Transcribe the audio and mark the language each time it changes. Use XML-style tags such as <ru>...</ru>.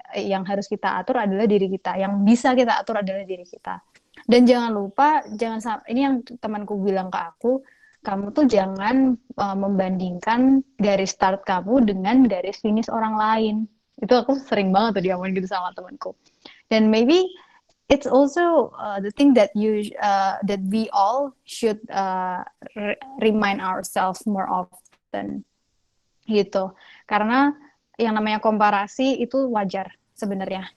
<id>yang harus kita atur adalah diri kita, yang bisa kita atur adalah diri kita. Dan jangan lupa, ini yang temanku bilang ke aku, kamu tuh jangan membandingkan garis start kamu dengan garis finish orang lain. Itu aku sering banget tuh diomongin gitu sama temanku.</id> <en>Dan maybe it's also the thing that that we all should remind ourselves more often gitu.</en> <id>Karena yang namanya komparasi itu wajar sebenarnya.</id>